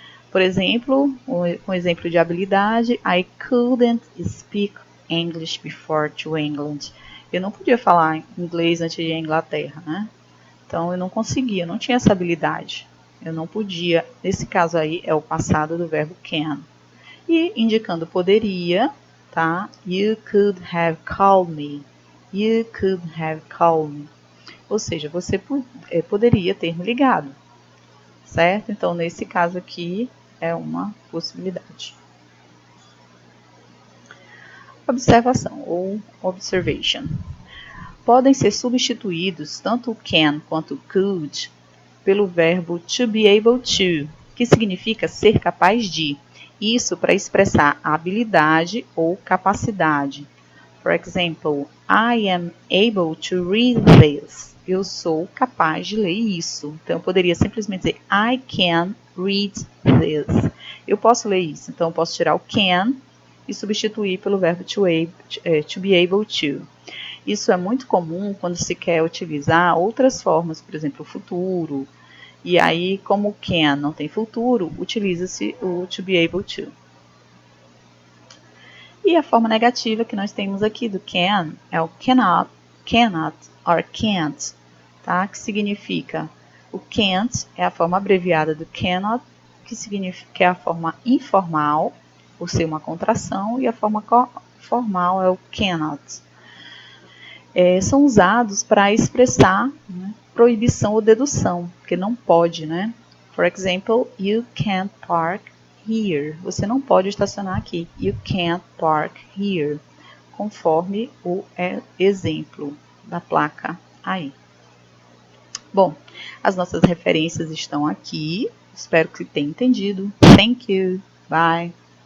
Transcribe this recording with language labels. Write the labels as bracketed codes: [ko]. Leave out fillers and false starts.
[pt] Por exemplo, um exemplo de habilidade, [en] I couldn't speak English before to England. [pt] Eu não podia falar inglês antes de ir à Inglaterra, né? Então, eu não conseguia, não tinha essa habilidade. Eu não podia. Nesse caso aí, é o passado do verbo can. E indicando poderia, tá? [en] You could have called me. You could have called me. [pt] Ou seja, você poderia ter me ligado. Certo? Então, nesse caso aqui, é uma possibilidade. Observação ou observation. Podem ser substituídos tanto o can quanto o could pelo verbo to be able to, que significa ser capaz de. Isso para expressar habilidade ou capacidade. [en] For example, I am able to read this. [pt] Eu sou capaz de ler isso. Então, eu poderia simplesmente dizer [en] I can read this. [pt] Eu posso ler isso. Então, eu posso tirar o can e substituir pelo verbo to be able to. Isso é muito comum quando se quer utilizar outras formas, por exemplo, o futuro, E aí, como can não tem futuro, utiliza-se o to be able to. E a forma negativa que nós temos aqui do can é o cannot, cannot or can't, tá? Que significa o can't é a forma abreviada do cannot, que significa que é a forma informal, por ser uma contração, e a forma formal é o cannot. São usados para expressar, né, proibição ou dedução, porque não pode, né? [en] For example, you can't park here. [pt] Você não pode estacionar aqui. [en] You can't park here. [pt] Conforme o exemplo da placa aí. Bom, as nossas referências estão aqui. Espero que tenha entendido. [en] Thank you. Bye.